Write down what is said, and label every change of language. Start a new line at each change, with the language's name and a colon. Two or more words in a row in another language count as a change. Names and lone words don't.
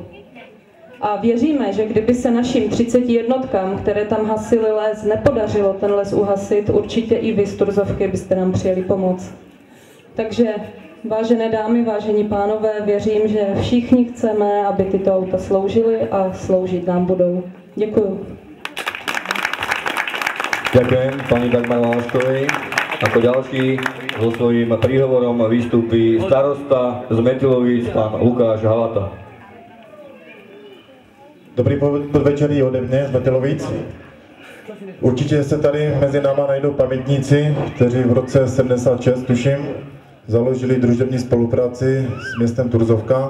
Czech: A věříme, že kdyby se našim 30 jednotkám, které tam hasily les, nepodařilo ten les uhasit, určitě i vy z Turzovky byste nám přijeli pomoct. Takže vážené dámy, vážení pánové, věřím, že všichni chceme, aby tyto auta sloužily a sloužit nám budou. Děkuju.
Slovak: Ďakujem pani Dagmar Valaškovej. Ako ďalší so svojím príhovorom vystúpi starosta z Metylovic, pán Lukáš Halata.
Czech: Dobrý podvečer i ode mě z Metylovic. Určitě se tady mezi náma najdou pamětníci, kteří v roce 76, tuším, založili družební spolupráci s městem Turzovka.